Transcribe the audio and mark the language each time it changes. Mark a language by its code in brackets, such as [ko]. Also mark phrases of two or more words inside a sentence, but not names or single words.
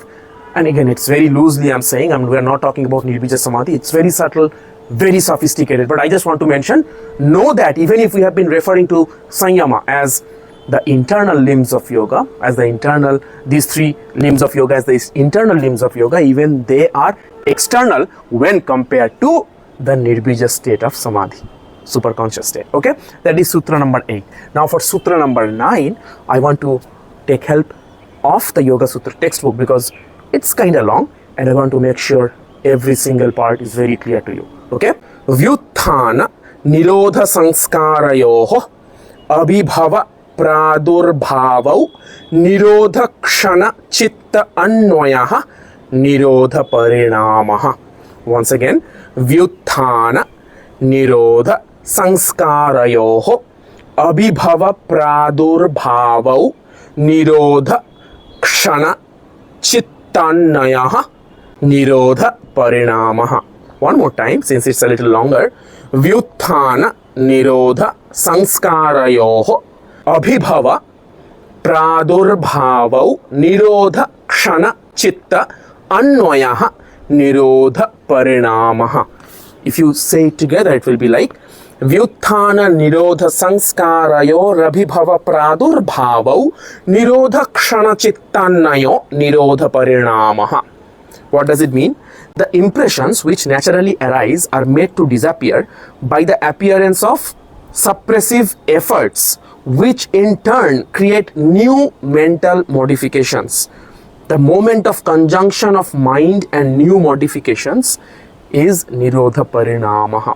[en] And again, it's very loosely I'm saying, we are not talking about [sa] Nirbija Samadhi, [en] it's very subtle, very sophisticated, but I just want to mention, know that even if we have been referring to Sanyama as the internal limbs of yoga, as the internal, these 3 limbs of yoga as the internal limbs of yoga, even they are external when compared to the Nirbija state of Samadhi, super conscious state, okay? That is Sutra number 8. Now for Sutra number 9, I want to take help of the Yoga Sutra textbook because it's kind of long and I want to make sure every single part is very clear to you, okay? [sa] Vyuthana Nirodha Sanskarayoho Abhibhava Pradurbhavau Nirodha Kshana Chitta Anvayaha Nirodha Parinamah. [en] Once again, [sa] Vyuthana Nirodha Sanskarayoho Abhibhava Pradurbhavau Nirodha Kshana Chittanayaha Nirodha Parinamah. [en] One more time, since it's a little longer. [sa] Vyuthana Nirodha Sanskarayoho Abhibhava Pradurbhavau Nirodha Kshana Chitta Anvayaha Nirodha Parinamah. [en] If you say it together, it will be like [sa] Vyuthana Nirodha Sanskarayo Rabhibhava Pradurbhavau Nirodha Kshana Chittanayo Nirodha Parinamah. [en] What does it mean? The impressions which naturally arise are made to disappear by the appearance of suppressive efforts, which in turn create new mental modifications. The moment of conjunction of mind and new modifications is [sa] Nirodha Parinamah.